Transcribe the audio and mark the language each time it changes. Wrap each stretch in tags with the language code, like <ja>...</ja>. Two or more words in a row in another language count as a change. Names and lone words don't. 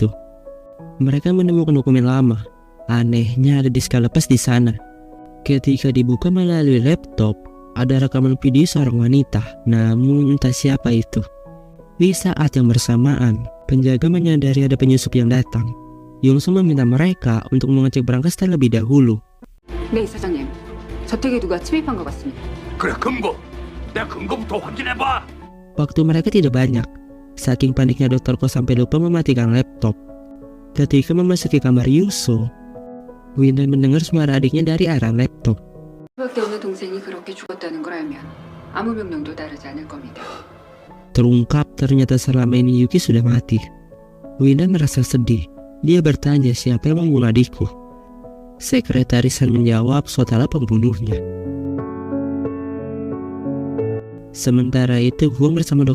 <id>Mereka menemukan dokumen lama. Anehnya ada disk lepas di sana. Ketika dibuka melalui laptop, ada rekaman video seorang wanita, namun entah siapa itu. Di saat yang bersamaan, penjaga menyadari ada penyusup yang datang. Yungso meminta mereka untuk mengecek brankas terlebih dahulu.</id> <ko>네, 사장님. 저택에 누가 침입한 것 같습니다. 그래 근거 내가 근거부터 확인해봐.</ko> <id>Waktu mereka tidak banyak. Saking paniknya Dr. Ko sampai lupa mematikan laptop. Ketika memasuki kamar Yungso, Winner mendengar suara adiknya dari arah laptop.</id> <ko>수밖에 없는 동생이 그렇게 죽었다는 걸 알면 아무 명령도 따르지 않을 겁니다.</ko> <id>Terungkap ternyata selama ini Yuki sudah mati. Winner merasa sedih. Dia bertanya siapa yang membunuh adikku. Sekretaris Han menjawab Sotala pembunuhnya. Sementara itu Hwang bersama Dr.</id>